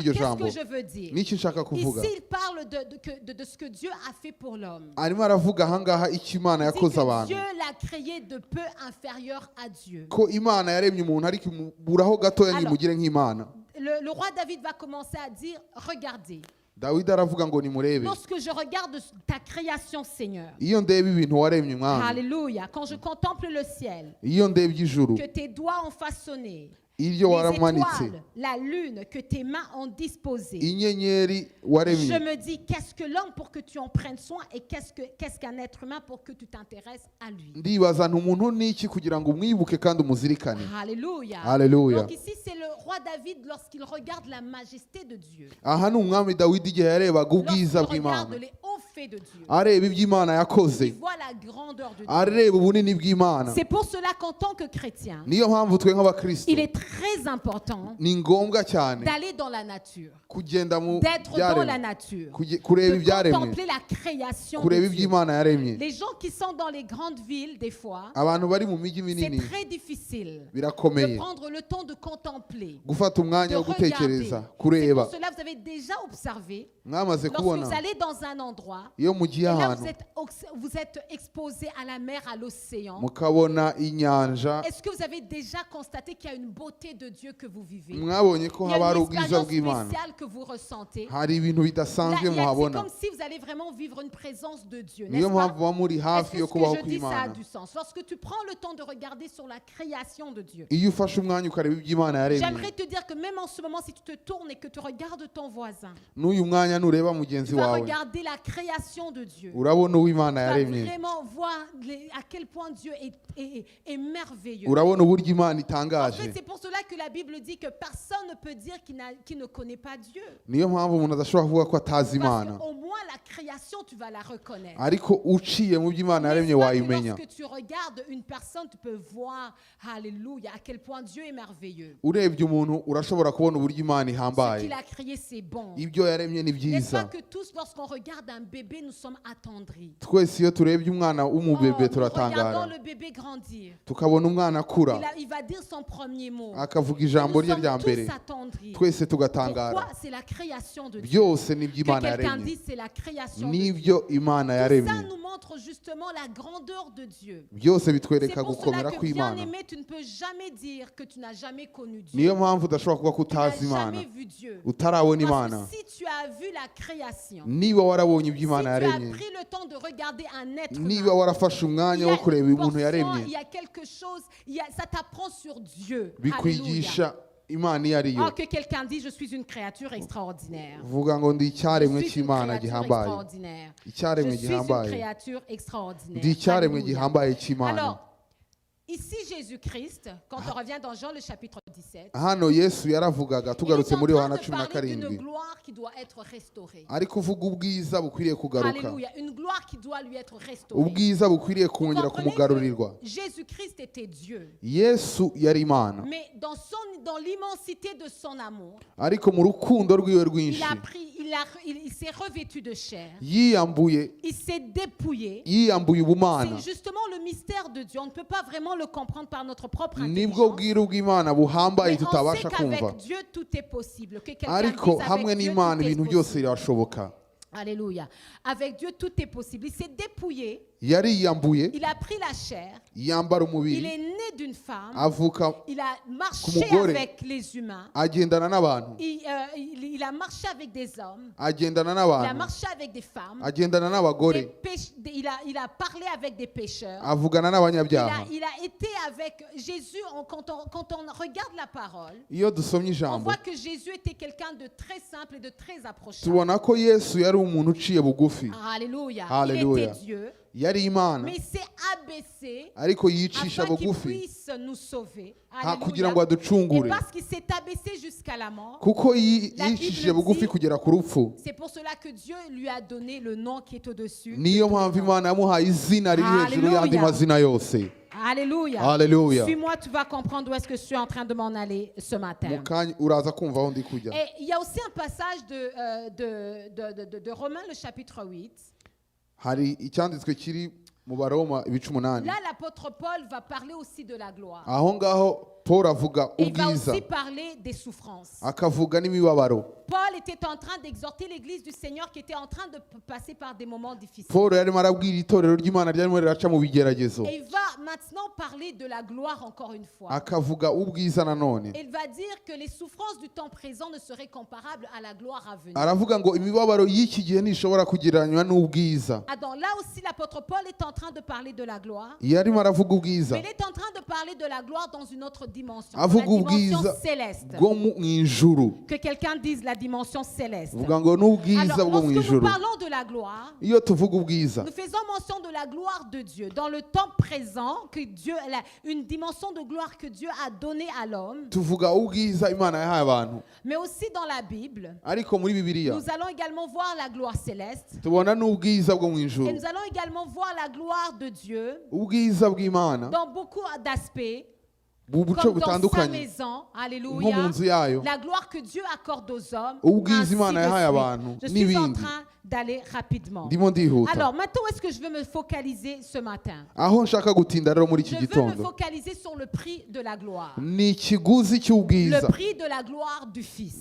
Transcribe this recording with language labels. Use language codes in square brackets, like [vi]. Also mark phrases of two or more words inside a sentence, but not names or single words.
[rw] cy'iryo [fr] qu'est-ce [rw] jambo [fr] que je veux dire? [rw] niki nshaka kuvuga. [fr] Ici, il parle de ce que Dieu a fait pour l'homme. [rw] Arimo aravuga ahangaha icyo Imana [fr] Il dit [rw] yakoze [fr] que [rw] abantu, [fr] Dieu l'a créé de peu inférieur à Dieu. [rw] ko Imana yaremye umuntu ariko imuburaho gatoya ngo [fr] Alors, [rw] imugire nk'Imana. [fr] Le roi David va commencer à dire, regardez, [rw] Dawidi aravuga ngo nimurebe, [fr] lorsque je regarde ta création, Seigneur, [rw] iyo ndeba ibintu waremye mwami, [fr] Alléluia, quand je contemple le ciel, [rw] iyo ndebye ijuru, [fr] que tes doigts ont façonné, [rw] iryo [fr] les [rw] waramanitse, [fr] étoiles, la lune que tes mains ont disposée. [rw] inyenyeri [fr] Je [rw] waremye, [fr] me dis, qu'est-ce que l'homme pour que tu en prennes soin et qu'est-ce qu'un être humain pour que tu t'intéresses à lui. [rw] ndibaza nti umuntu niki kugira ngo umwibuke kandi umuzirikane. [fr] Alléluia. Alléluia. Donc ici, c'est le roi David lorsqu'il regarde la majesté de Dieu. [rw] Aha ni umwami Dawidi igihe yarebaga ubwiza [fr] Lorsqu'il regarde [rw] bw'Imana, [fr] les hauts faits de Dieu. [rw] areba ibyo Imana yakoze, [fr] Il voit la grandeur de Dieu. [rw] areba ubunini bw'Imana. [fr] C'est pour cela qu'en tant que chrétien, [rw] Niyo mpamvu twe nk'abakristo [fr] il est très important [rw] ni ngombwa cyane [fr] d'aller dans la nature, [rw] kugenda mu [fr] d'être dans la [rw] byaremwe, [fr] nature, [rw] kureba [fr] de [rw] ibyaremwe, [fr] contempler la création [rw] kureba [fr] de [rw] ibyo [fr] Dieu. [rw] Imana yaremye. [fr] Les gens qui sont dans les grandes villes, des fois, [rw] Abantu bari mu mijyi [fr] c'est [rw] minini [fr] très difficile de [rw] birakomeye [fr] prendre le temps de contempler, [rw] gufata [fr] de [rw] umwanya wo [fr] regarder. [rw] gutekereza, [fr] C'est [rw] kureba. [fr] pour cela que vous avez déjà observé, [rw] Mwamaze [fr] lorsque [rw] kubona [fr] vous allez dans un endroit, [rw] iyo mugiye [fr] et là [rw] ahantu [fr] vous êtes exposé à la mer, à l'océan. [rw] mukabona inyanja, [fr] Est-ce que vous avez déjà constaté qu'il y a une beauté de Dieu que vous vivez? [rw] mwabonye ko [fr] Il y [rw] haba [fr] a [rw] hari [fr] une [rw] ubwiza [fr] expérience [rw] bw'Imana, [fr] spéciale que vous ressentez. [rw] hari ibintu [fr] Là, [rw] bidasanzwe [fr] c'est [rw] muhabona. [fr] comme si vous allez vraiment vivre une présence de Dieu, [rw] Niyo [fr] n'est-ce pas? [rw] mpamvu muba muri [fr] Est-ce [rw] hafi [fr] que [rw] yo [fr] ce que [rw] kubaho [fr] je dis, ça a [rw] kw'Imana. [fr] du sens? Lorsque tu prends le temps de regarder sur la création de Dieu, [rw] Iyo ufashe umwanya ukareba ibyo Imana yaremye, [fr] j'aimerais te dire que même en ce moment, si tu te tournes et que tu regardes ton voisin, [rw] n'uyu mwanya nureba mugenzi [fr] tu vas [rw] wawe [fr] regarder la création de Dieu. [rw] urabona uwo Imana [fr] Tu vas [rw] yaremye, [fr] vraiment voir à quel point Dieu est merveilleux. [rw] urabona uburyo Imana [fr] En [rw] itangaje. [fr] fait, c'est pour cela que la Bible dit que personne ne peut dire qu'il ne connaît pas Dieu. [rw] Niyo mpamvu umuntu adashobora kuvuga ko atazi [fr] Parce [rw] Imana, [fr] qu'au moins la création, tu vas la reconnaître. [rw] ariko uciye mu byo Imana yaremye [fr] N'est-ce pas que [rw] wayimenya. [fr] lorsque tu regardes une personne, tu peux voir, alléluia, à quel point Dieu est merveilleux. [rw] Urebye umuntu urashobora kubona uburyo Imana [fr] Ce [rw] ihambaye, [fr] qu'il a créé, c'est bon. [rw] ibyo yaremye ni [fr] N'est-ce pas [rw] byiza. [fr] que tous, lorsqu'on regarde un bébé, nous sommes attendris. [rw] Twese iyo turebye umwana [fr] Oh, [rw] w'umubebe [fr] nous regardons [rw] turatangara, [fr] le bébé grandir. [rw] tukabona umwana akura [fr] Il va dire son premier mot. [rw] akavuga ijambo [fr] Nous [rw] rye rya [fr] sommes [rw] mbere, [fr] tous attendris. [rw] twese tugatangara. [fr] Pourquoi? C'est la création de Dieu. [rw] Byose nibyo [fr] Que [rw] Imana [fr] quelqu'un [rw] yaremye, [fr] dise, c'est la création de Dieu. [rw] nibyo Imana [fr] Ça [rw] yaremye. [fr] nous montre justement la grandeur de Dieu. [rw] Byose [fr] C'est [rw] bitwereka [fr] pour [rw] gukomera [fr] cela que, [rw] kw'Imana. [fr] bien-aimé, tu ne peux jamais dire que tu n'as jamais connu Dieu. [rw] Niyo mpamvu udashobora kuvuga ko [fr] Tu n'as [rw] utazi Imana, [fr] jamais vu Dieu. [rw] utarabona [fr] Parce [rw] Imana. [fr] que si tu as vu la création, [rw] Niba warabonye [fr] si [rw] ibyo [fr] tu [rw] Imana [fr] as [rw] yaremye, [fr] pris le temps de regarder un être [rw] niba [fr] humain, [rw] warafashe [fr] il [rw] umwanya [fr] y a [rw] wo kureba [fr] une [rw] umuntu [fr] portion, [rw] yaremye, [fr] il y a quelque chose, ça t'apprend sur Dieu. Alléluia. [rw] bikwigisha Imana iyo ari yo. [fr] Oh, que quelqu'un dise, je suis une créature extraordinaire. [rw] Vuga ngo ndi [fr] Je [rw] icyaremwe [fr] suis une [rw] cy'Imana [fr] créature [rw] gihambaye, [fr] extraordinaire. Je [rw] icyaremwe [fr] suis une [rw] gihambaye, [fr] créature extraordinaire. [rw] ndi icyaremwe [fr] Alléluia. [rw] gihambaye cy'Imana. [fr] Alors, Ici, Jésus-Christ, quand on revient dans Jean le chapitre 17, [rw] hano yesu yaravugaga [fr] il [rw] tugarutse [fr] est en [rw] muri [fr] train [rw] yohana [fr] de [rw] 17 [fr] parler d'une gloire qui doit être restaurée. [rw] ari kuvuga ubwiza bukwiriye kugaruka [fr] Alléluia. Une gloire qui doit lui être restaurée. [rw] ubwiza bukwiriye [fr] Vous [rw] kongera [fr] comprenez [rw] kumugarurirwa [fr] que Jésus-Christ était Dieu. [rw] yesu yari imana [fr] Mais dans l'immensité de son amour, [rw] ariko mu rukundo rwiwe [fr] il [rw] rwinshi [fr] a pris, il s'est revêtu de chair. [rw] yiyambuye [fr] Il s'est dépouillé. [rw] yiyambuye ubumana [fr] C'est justement le mystère de Dieu. On ne peut pas vraiment le comprendre par notre propre [rw] nibwo [fr] intelligence. [rw] bwiru bw'imana buhambaye [fr] Mais on sait [rw] tutabasha kumva [fr] qu'avec Dieu, tout est possible. Que quelqu'un [rw] ariko [fr] dise [rw] hamwe [fr] avec Dieu, [rw] n'imana [fr] tout est [rw] ibintu byose [fr] possible. [rw] birashoboka [fr] Alléluia. Avec Dieu, tout est possible. Il s'est dépouillé. [rw] yariyambuye [fr] Il a pris la chair. [rw] yambara [fr] Il [rw] umubiri [fr] est né d'une femme. [rw] avuka [fr] Il a marché [rw] Kumugore. [fr] avec les humains. [rw] agendana n'abantu [fr] Il a marché avec des hommes. [rw] agendana [fr] Il a [rw] n'abantu [fr] marché avec des femmes. [rw] agendana n'abagore [fr] Il a parlé avec des pécheurs. [rw] avugana n'abanyabyaha [fr] Il a été avec Jésus. Quand on regarde la parole, [rw] iyo dusomye [fr] on [rw] ijambo [fr] voit que Jésus était quelqu'un de très simple et de très approchable. [rw] tubona ko yesu yari umuntu uciye bugufi [fr] Alléluia. Alléluia. Il était Dieu, [rw] yari imana [fr] mais il s'est abaissé [rw] ariko yicisha [fr] afin qu'il [rw] bugufi [fr] puisse nous sauver. [rw] kugira ngo [fr] Alléluia. Et [rw] aducungure [fr] parce qu'il s'est abaissé jusqu'à la mort, [rw] kuko [fr] La [rw] yicishije [fr] Bible [rw] bugufi [fr] dit- [rw] kugera ku rupfu [fr] c'est pour cela que Dieu lui a donné le nom qui est au-dessus. de [rw] niyo [fr] tous les [rw] mpamvu [fr] noms. [rw] imana yamuhaye izina riri hejuru [fr] Alléluia. [rw] y'andi mazina yose [fr] Alléluia. Alléluia. Suis-moi, tu vas comprendre où est-ce que je suis en train de m'en aller ce matin. [rw] mu kanya uraza kumva aho ndi kujya [fr] Et il y a aussi un passage de Romains, le chapitre 8. [rw] hari icyanditswe kiri mu baroma ibice 8 [fr] Là, l'apôtre Paul va parler aussi de la gloire. [rw] aho ngaho paul avuga [fr] Et il va [rw] ubwiza [fr] aussi parler des souffrances. [rw] akavuga n'imibabaro [fr] Paul était en train d'exhorter l'église du Seigneur qui était en train de passer par des moments difficiles. [rw] paul yarimo arabwira itorero ry'imana ryarimo riraca mu bigeragezo [fr] Et il va maintenant parler de la gloire encore une fois. [rw] akavuga ubwiza nanone [fr] Il va dire que les souffrances du temps présent ne seraient comparables à la gloire à venir. [rw] aravuga ngo imibabaro y'iki gihe ntishobora kugereranywa n'ubwiza [fr] Donc là aussi, l'apôtre Paul est en train de parler de la gloire. [rw] yarimo aravuga ubwiza [fr] Mais il est en train de parler de la gloire dans une autre dimension. La [rw] avuga [fr] dimension [rw] ubwiza [fr] céleste. [rw] bwo mu ijuru [fr] Que quelqu'un dise la dimension céleste. [rw] avuga ngo n'ubwiza [fr] Alors, [rw] bwo mu [fr] lorsque nous [rw] ijuru [fr] parlons de la gloire, [rw] iyo tuvuga ubwiza [fr] nous faisons mention de la gloire de Dieu. Dans le temps présent, que Dieu, une dimension de gloire que Dieu a donnée à l'homme. [rw] tuvuga ubwiza imana yahaye abantu [fr] Mais aussi dans la Bible, [rw] ariko muri bibiliya [fr] nous allons également voir la gloire céleste. [rw] tubona n'ubwiza bwo mu [fr] Et [rw] ijuru [fr] nous allons également voir la gloire de Dieu [rw] ubwiza bw'imana [fr] dans beaucoup d'aspects. [rw] mu buco [fr] Comme dans sa [rw] butandukanye [fr] maison, [rw] nko mu [fr] alléluia, [rw] nzu yayo [fr] la gloire que Dieu accorde aux hommes, [rw] ubwiza [fr] ainsi [rw] imana [fr] de [rw] yahaye [fr] suite. [rw] abantu [fr] Je suis en [rw] n'ibindi [fr] train d'aller rapidement. [rw] ndimo ndihuta [fr] Alors, maintenant, où est-ce que je veux me focaliser ce matin? [rw] aho nshaka gutinda rero muri iki [fr] Je veux me [rw] gitondo [fr] focaliser sur le prix de la gloire. [rw] ni ikiguzi [fr] Le [rw] cy'ubwiza [fr] prix de la gloire du Fils.